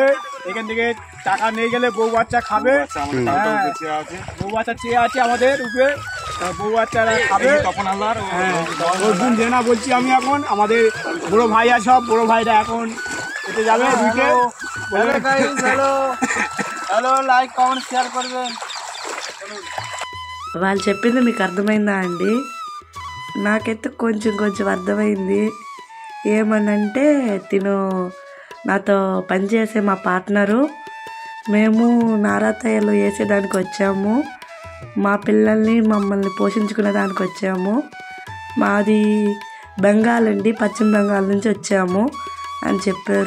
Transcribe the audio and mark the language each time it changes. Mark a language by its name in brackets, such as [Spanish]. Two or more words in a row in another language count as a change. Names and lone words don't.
[Bangla] এখান থেকে টাকা নিয়ে গেলে বউ বাচ্চা খাবে, বউ বাচ্চা চেয়ে আছে আমাদের উপরে, বউ বাচ্চারা খাবে। তখন আল্লাহর ওই দিন দেনা বলছি আমি। এখন আমাদের বড় ভাই আছে, সব বড় ভাইরা এখন এতে যাবে। হ্যালো, লাইক কমেন্ট শেয়ার করবেন। [Telugu] వాళ్ళు చెప్పింది మీకు అర్థమైందా అండి? నాకైతే కొంచెం అర్థమైంది. ఏమనంటే తిను నాతో పనిచేసే మా పార్ట్నరు, మేము నారాతయ్యలు వేసేదానికి వచ్చాము, మా పిల్లల్ని మమ్మల్ని పోషించుకునే దానికి వచ్చాము, మాది బెంగాల్ అండి, పశ్చిమ బెంగాల్ నుంచి వచ్చాము అని చెప్పారు.